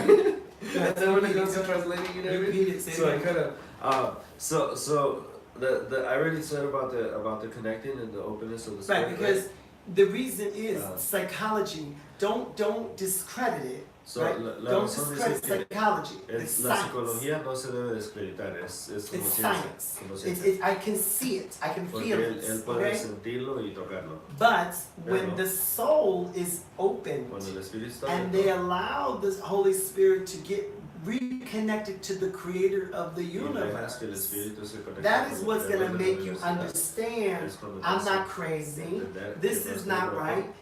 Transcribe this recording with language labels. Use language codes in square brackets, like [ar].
[en] And then when it comes to translating, you know what I mean? So I kind of, so I already said about the connecting and the openness of the spirit. Right, because the reason is psychology, don't discredit it. So, right? Don't discredit psychology. It's [es] la [en] science. [es] Psicología no se debe descreditar, es como [en] it's [es] ciencia. [en] Science. I can see it. I can feel it. [es] Él puede sentirlo y tocarlo. [en] But when the soul is open and they allow the Holy Spirit to get reconnected to the creator of the universe, that is what's going to make you understand, I'm not crazy, this is not right.